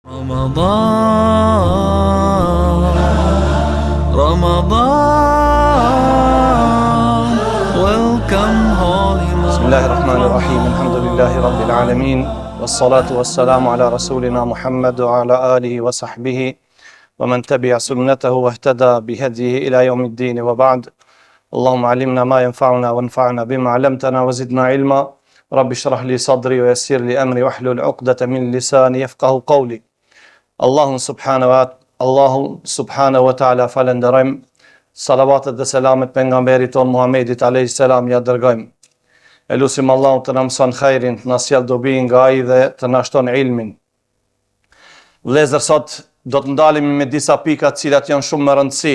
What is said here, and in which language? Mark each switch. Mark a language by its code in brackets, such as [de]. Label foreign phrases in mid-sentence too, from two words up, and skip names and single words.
[en] Ramadan, welcome holy month. [ar] بسم الله الرحمن الرحيم الحمد لله رب العالمين والصلاة والسلام على رسولنا محمد وعلى آله وصحبه ومن تبع سنته واهتدى بهديه إلى يوم الدين وبعد. اللهم علمنا ما ينفعنا وانفعنا بما علمتنا وزدنا علما. رب اشرح لي صدري ويسر لي أمري واحلل عقدة من لساني يفقهوا قولي. [sq] Allahu [ar] سبحانه وتعالى [sq] falenderojm. Salavatet dhe selamet pejgamberit ton Muhammedit [ar] عليه السلام [sq] ja dërgojm. Elusim Allahu të na mëson khairin, të na sjell dobi nga ai dhe të na shton ilmin. Vëllezër, sot do të ndalemi me disa pika të cilat janë shumë më rëndësi.